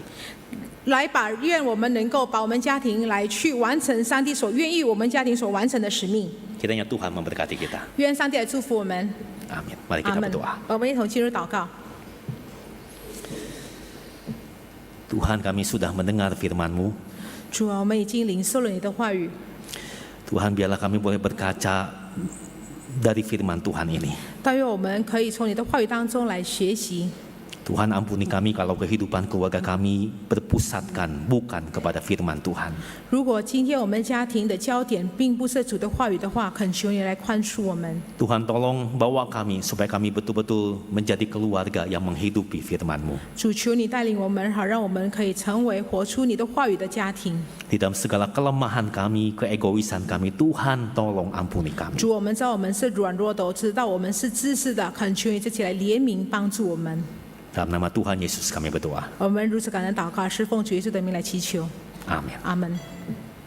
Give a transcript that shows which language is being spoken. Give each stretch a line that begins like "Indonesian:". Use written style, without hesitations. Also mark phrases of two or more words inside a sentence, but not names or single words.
Chinese: 愿我们能够把我们家庭来去完成上帝所愿意我们家庭所完成的使命。
Indonesian: Kiranya Tuhan memberkati kita.
Chinese: 愿上帝来祝福我们。
Indonesian: Amin. Mari
Chinese: 阿
Indonesian: kita
Chinese: 门
Indonesian: berdoa.
Chinese: 我们一同进入祷告。
Indonesian: Tuhan, kami sudah mendengar firman-Mu.
Chinese: 主啊，我们已经领受了你的话语。
Indonesian: Tuhan, biarlah kami boleh berkaca dari firman Tuhan ini.
Chinese: 但愿我们可以从你的话语当中来学习。
Indonesian: Tuhan, ampuni kami kalau kehidupan keluarga kami berpusatkan bukan kepada firman Tuhan.
Chinese: 如果今天我们家庭的焦点并不是主的话语的话，恳求你来宽恕我们。
Indonesian: Tuhan, tolong bawa kami supaya kami betul-betul menjadi keluarga yang menghidupi firman-Mu.
Chinese: 主，求你带领我们，好让我们可以成为活出你的话语的家庭。
Indonesian: Di dalam segala kelemahan kami, keegoisan kami, Tuhan tolong ampuni kami.
Chinese: 主，我们知道我们是软弱的，我知道我们是自私的，恳求你这起来怜悯帮助我们。
Indonesian: Dalam nama Tuhan Yesus kami berdoa.
Chinese: 我们如此感恩祷告，是奉主耶稣的名来祈求。
Indonesian: Amin.
Chinese: 阿门。